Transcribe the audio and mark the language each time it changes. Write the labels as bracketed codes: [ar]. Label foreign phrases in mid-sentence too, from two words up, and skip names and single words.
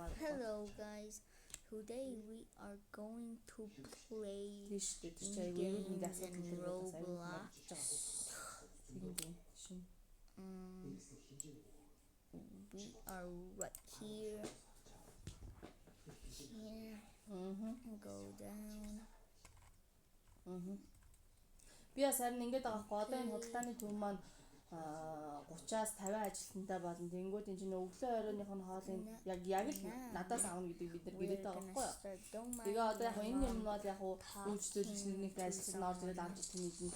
[en] Hello guys, today we are going to play games in Roblox. We are right here. Go down. [mn] Би бас харин ингэж байгаа хгүй одоо энэ худалдааны төв маань 30-аас 50 ажилтнтай болно. Тэнгүүд энэ чинь өглөө оройных нь хоолыг яг л надаас авна гэдэг бид нар гэрээтэй байгаа хгүй юу. Тэгээ одоо яг энэ юм бол яг үйлчлүүлэгч нэг ажилтнаар орж ирээд авч идэх юм.